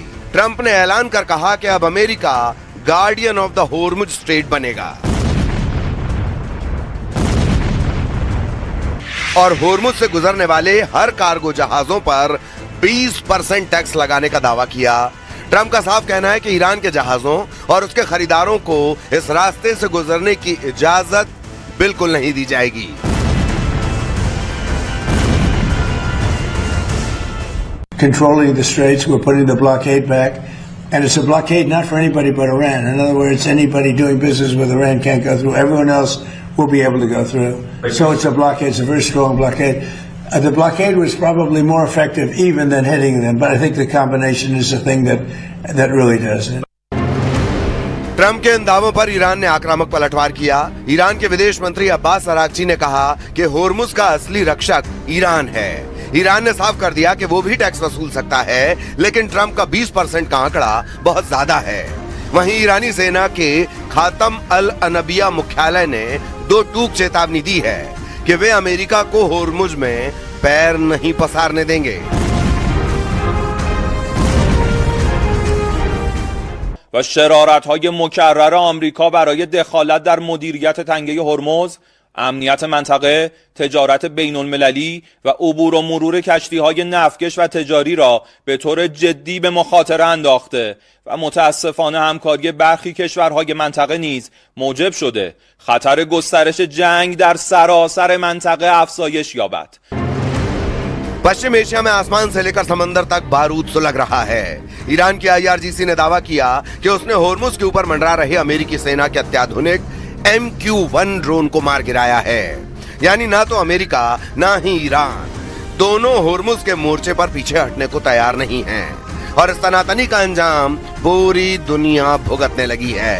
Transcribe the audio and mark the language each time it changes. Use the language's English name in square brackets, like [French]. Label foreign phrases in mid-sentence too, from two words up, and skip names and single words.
[Hindi] ट्रंप ने ऐलान कर कहा कि अब अमेरिका [English] Guardian of the Hormuz Strait [Hindi] बनेगा और हॉर्मुज से गुजरने वाले हर कार्गो जहाजों पर 20% टैक्स लगाने का दावा किया। ट्रंप का साफ कहना है कि ईरान के जहाजों और उसके खरीदारों को इस रास्ते से गुजरने की इजाजत बिल्कुल नहीं दी जाएगी। [English] Controlling the straits, we're putting the blockade back, and it's a blockade not for anybody but Iran. In other words, anybody doing business with Iran can't go through. Everyone else will be able to go through. So it's a blockade. It's a very strong blockade. The blockade was probably more effective even than hitting them, but I think the combination is the thing that really does it. [Hindi] ट्रंप के इन दावों पर ईरान ने आक्रामक पलटवार किया। ईरान के विदेश मंत्री अब्बास अरागची ने कहा कि हॉर्मुज का असली रक्षक ईरान है। ईरान ने साफ कर दिया कि वो भी टैक्स वसूल सकता है, लेकिन ट्रंप का 20% का आंकड़ा बहुत ज्यादा है। वहीं ईरानी सेना के खातम अल अनबिया मुख्यालय ने 2 टूक चेतावनी दी है कि वे अमेरिका को हॉर्मुज में पैर नहीं पसारने देंगे। [Persian] و شرارت‌های مکرر آمریکا برای دخالت در مدیریت تنگه هرمز، امنیت منطقه، تجارت بین‌المللی و عبور و مرور کشتی‌های نفتکش و تجاری را به طور جدی به مخاطره انداخته و متاسفانه همکاری برخی کشورهای منطقه نیز موجب شده خطر گسترش جنگ در سراسر منطقه افزایش یابد. [Hindi] पश्चिम एशिया में आसमान से लेकर समंदर तक बारूद सुलग रहा है। ईरान की IRGC ने दावा किया कि उसने हॉर्मुज के ऊपर मंडरा रहे अमेरिकी सेना के अत्याधुनिक MQ-1 ड्रोन को मार गिराया है। यानी ना तो अमेरिका ना ही ईरान दोनों हॉर्मुज के मोर्चे पर पीछे हटने को तैयार नहीं हैं और इस तनातनी का अंजाम पूरी दुनिया भुगतने लगी है।